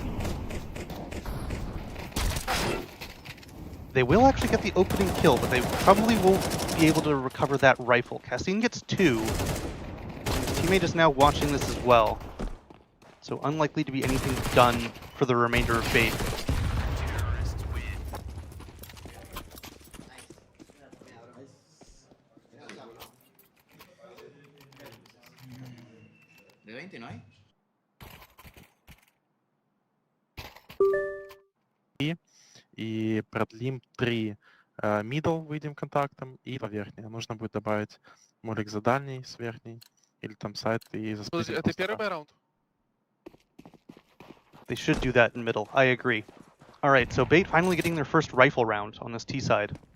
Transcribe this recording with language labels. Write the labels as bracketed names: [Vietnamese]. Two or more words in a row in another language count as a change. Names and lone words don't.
[English] They will actually get the opening kill, but they probably won't be able to recover that rifle. Cassine gets 2. His teammate is now watching this as well. So unlikely to be anything done for the remainder of Bait. Terrorists win. [Spanish] ¿De 20 no hay? [Russian] И продлим 3 middle, выйдем контактом, и по верхней. Нужно будет добавить молик за дальний с верхней, или там сайт и за Подожди, это первый раунд? [English] They should do that in middle. I agree. Alright, so Bait finally getting their first rifle round on this T side.